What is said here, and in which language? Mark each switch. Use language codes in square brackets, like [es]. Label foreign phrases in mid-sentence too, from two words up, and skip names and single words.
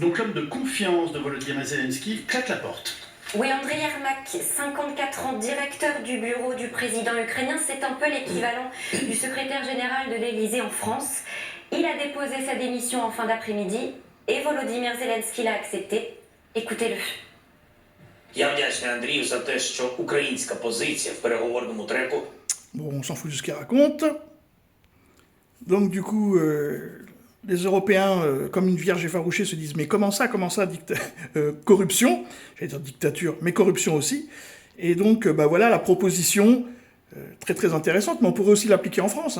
[fr] Donc l'homme de confiance de Volodymyr Zelensky claque la porte. Oui, Andriy Yermak, 54 ans, directeur du bureau du président ukrainien, c'est un peu l'équivalent du secrétaire général de l'Élysée en France. Il a déposé sa démission en fin d'après-midi et Volodymyr Zelensky l'a accepté. Écoutez-le. [uk] Я вдячний Андрію за те, що українська позиція в переговорному треку. [fr] Bon, on s'en fout de ce qu'il raconte. Donc du coup, les Européens, comme une vierge effarouchée, se disent « Mais comment ça corruption ?» J'allais dire dictature, mais corruption aussi. Et donc, voilà la proposition, très très intéressante, mais on pourrait aussi l'appliquer en France.